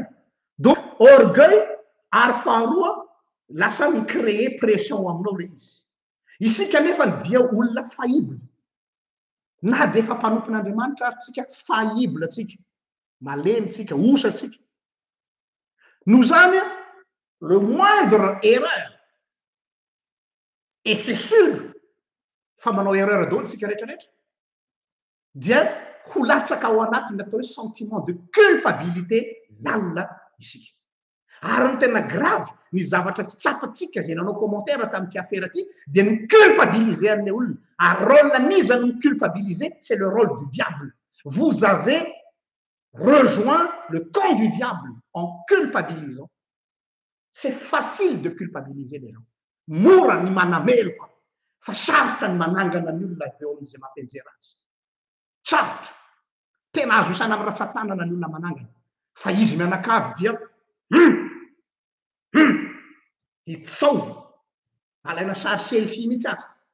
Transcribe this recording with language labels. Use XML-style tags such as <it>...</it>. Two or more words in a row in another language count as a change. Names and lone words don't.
<mg>Donc orgueil ary faharoa lasa micréer pression aminao le izy. Isika nefa dia olona fahible, na de efa mpanompon'Andriamanitra ary tsika fahible tsika, malemy tsika, osa tsika. Noho zany</mg> <fr>le moindre erreur, et c'est sûr</fr> <mg>fa manao erreur daholo tsika rehetrarehetra, dia ho latsaka ao anatiny atao hoe</mg> <fr>sentiment de culpabilité</fr> <mg>lalina isika. Ary ny tena grave ny zavatra tsy tsapatsika zay nanao commentaire tamin'ity affaire ty de ny culpabiliser an'le olona. Ary rôle n'iza ny culpabiliser,</mg> <fr>c'est le rôle du diable. Vous avez rejoint le camp du diable en culpabilisant. C'est facile de culpabiliser les gens.</fr> <mg>Mora ny manameloko, fa sarotra ny manangana ny olona eo amin'izay mampianjera azy. Sarotra. Tena azo isana amin'ny ratsan-tanana ny olona manangana. Fa izy mianakavy dia itsao alaina sary selfie mihitsy azy.</mg>